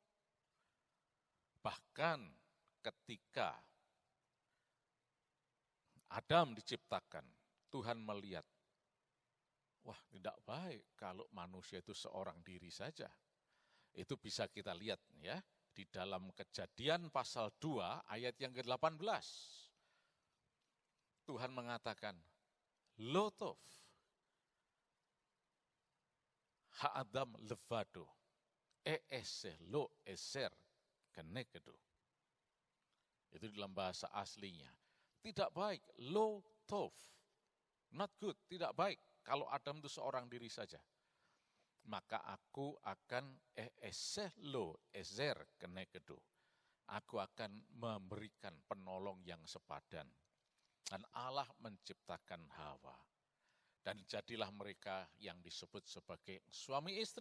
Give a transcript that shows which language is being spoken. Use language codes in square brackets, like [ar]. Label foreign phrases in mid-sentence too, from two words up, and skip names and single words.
[id] Bahkan ketika Adam diciptakan, Tuhan melihat, wah tidak baik kalau manusia itu seorang diri saja. Itu bisa kita lihat ya di dalam Kejadian pasal 2 ayat yang ke-18. Tuhan mengatakan, [he] לא טוב האדם לבדו אעשה לו עזר כנגדו. [id] Itu dalam bahasa aslinya. Tidak baik, [he] לא טוב, [en] not good, [id] tidak baik kalau Adam itu seorang diri saja. maka aku akan [he] עזר כנגדו. [id] Aku akan memberikan penolong yang sepadan. Dan Allah menciptakan Hawa. Dan jadilah mereka yang disebut sebagai suami istri.